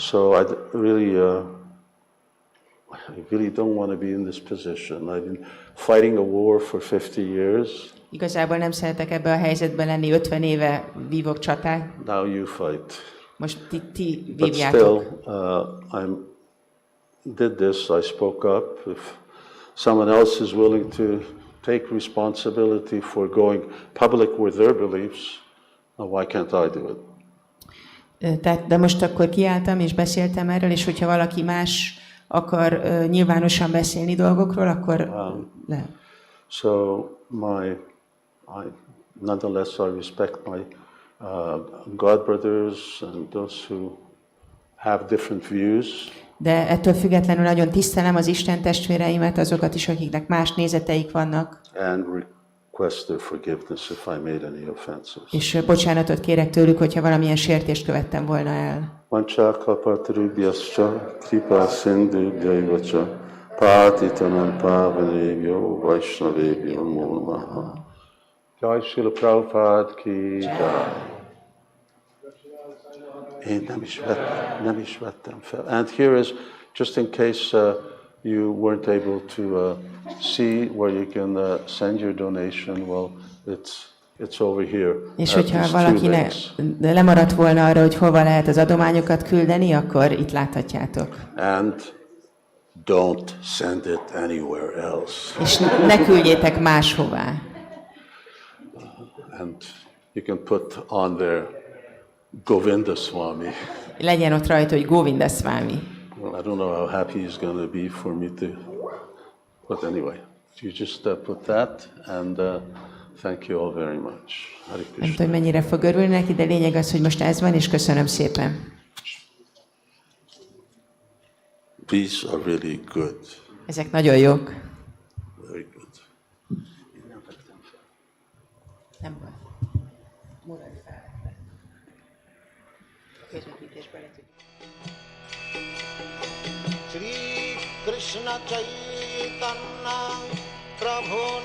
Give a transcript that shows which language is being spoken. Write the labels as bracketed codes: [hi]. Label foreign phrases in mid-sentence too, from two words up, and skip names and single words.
[en] So I really don't want to be in this position. I've been fighting a war for 50 years. [hu] Igazából nem szeretek ebbe a helyzetben lenni, 50 éve vívok csatát. [en] Now you fight. [hu] Most ti [en] But [hu] vívjátok. [en] still, did this, I spoke up. If someone else is willing to take responsibility for going public with their beliefs, why can't I do it? [hu] De most akkor kiálltam és beszéltem erről, és hogyha valaki más akar nyilvánosan beszélni dolgokról, akkor lehet. [en] So nonetheless, I respect my God brothers and those who have different views. [hu] De ettől függetlenül nagyon tisztelem az Isten testvéreimet, azokat is, akiknek más nézeteik vannak. [en] And request their forgiveness if I made any offenses. [hu] És bocsánatot kérek tőlük, hogyha valamilyen sértést követtem volna el. [sa] Vancha kapatrubhyascha kripa sindhu daivacha patitanam pavanebhyo vaishnavebhyo namo namaha. [hi] Jai Śrīla Prabhupāda ki jai. [hu] Én nem is vettem fel. [en] And here is, just in case you weren't able to see where you can send your donation, well, it's over here. [hu] És hogyha valakinek lemaradt volna arra, hogy hova lehet az adományokat küldeni, akkor itt láthatjátok. [en] And don't send it anywhere else. [hu] És ne küldjétek máshová. [en] And you can put on there Govinda Swami. [hu] Legyen ott rajta, hogy Govinda Swami. [en] Well, I don't know how happy he's going to be for me to, but anyway, you just put that, and thank you all very much. [sa] Hare [hu] Nem [sa] Krishna. [hu] tudom, mennyire fog örülni neki, de lényeg az, hogy most ez van, és köszönöm szépen. [en] These are really good. [hu] Ezek nagyon jók. [en] Very good. [hu] Nem baj. Maradj fel. Közvetítésben le tudjuk. [sa] Shri Krishna Chaitanya Prabhu